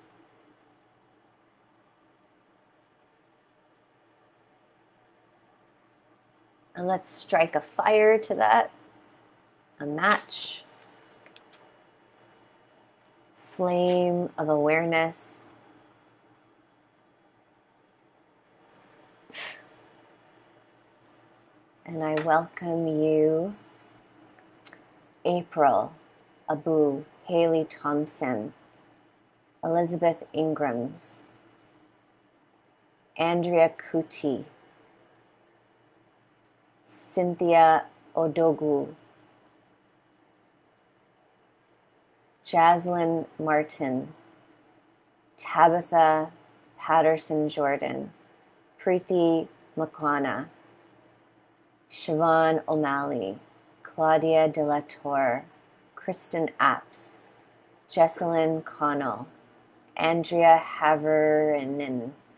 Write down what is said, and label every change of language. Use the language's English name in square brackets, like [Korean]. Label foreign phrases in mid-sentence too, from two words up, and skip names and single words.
[English] And let's strike a fire to that, a match, flame of awareness. And I welcome you, April, Abu, Haley Thompson, Elizabeth Ingrams, Andrea Kuti, Cynthia Odogu, Jaslyn Martin, Tabitha Patterson Jordan, Preeti Makwana, Siobhan O'Malley, Claudia Delector, Kristen Apps, Jesselyn Connell, Andrea Haverinen,